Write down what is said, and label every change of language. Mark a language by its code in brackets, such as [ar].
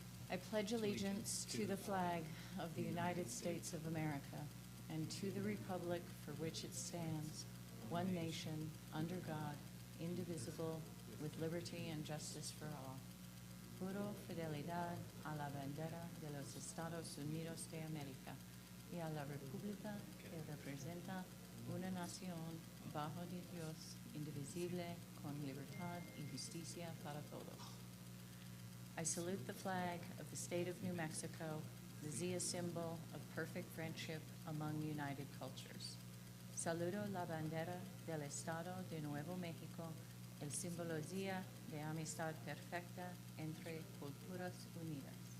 [en] I pledge allegiance to the flag of the United States of America and to the republic for which it stands, one nation, under God, indivisible, with liberty and justice for all. [es] Juro fidelidad a la bandera de los Estados Unidos de América y a la república que representa una nación bajo de Dios, indivisible, con libertad y justicia para todos. [en] I salute the flag of the state of New Mexico, the Zia symbol of perfect friendship among united cultures. [es] Saludo la bandera del Estado de Nuevo México, el símbolo Zia de amistad perfecta entre culturas unidas.